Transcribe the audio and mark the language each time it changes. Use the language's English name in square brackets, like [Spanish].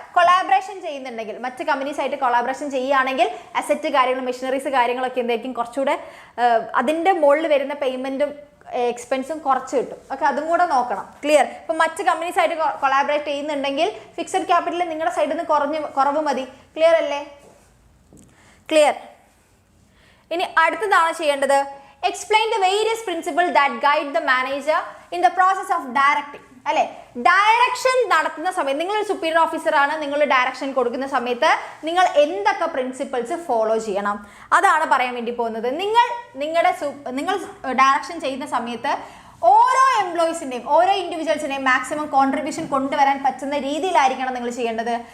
[Malayalam] Collaboration ചെയ്യുന്നുണ്ടെങ്കിൽ, മറ്റ് companies ആയിട്ട് കൊളാബറേഷൻ ചെയ്യുകയാണെങ്കിൽ അസറ്റ് കാര്യങ്ങൾ മെഷീനറീസ് കാര്യങ്ങളൊക്കെ എന്തായിരിക്കും കുറച്ചുകൂടെ അതിൻ്റെ മുകളിൽ വരുന്ന പേയ്മെന്റും എക്സ്പെൻസും കുറച്ച് കിട്ടും. ഓക്കെ, അതും കൂടെ നോക്കണം. ക്ലിയർ? ഇപ്പം മറ്റ് കമ്പനീസ് ആയിട്ട് കൊളാബറേറ്റ് ചെയ്യുന്നുണ്ടെങ്കിൽ ഫിക്സഡ് ക്യാപിറ്റൽ നിങ്ങളുടെ സൈഡിൽ നിന്ന് കുറവ് മതി. ക്ലിയർ അല്ലേ? ക്ലിയർ. ഇനി അടുത്തതാണ് ചെയ്യേണ്ടത്, [English] explain the various principles that guide the manager in the process of directing അല്ലെ. [Malayalam] ഡയറക്ഷൻ നടത്തുന്ന സമയത്ത് നിങ്ങളൊരു സുപ്പീരിയർ ഓഫീസർ ആണ്, നിങ്ങൾ ഡയറക്ഷൻ കൊടുക്കുന്ന സമയത്ത് നിങ്ങൾ എന്തൊക്കെ പ്രിൻസിപ്പിൾസ് ഫോളോ ചെയ്യണം അതാണ് പറയാൻ വേണ്ടി പോകുന്നത്. നിങ്ങൾ ഡയറക്ഷൻ ചെയ്യുന്ന സമയത്ത് ഓരോ എംപ്ലോയീസിൻ്റെയും ഓരോ ഇൻഡിവിജ്വൽസിൻ്റെയും മാക്സിമം കോൺട്രിബ്യൂഷൻ കൊണ്ടുവരാൻ പറ്റുന്ന രീതിയിലായിരിക്കണം നിങ്ങൾ ചെയ്യേണ്ടത്.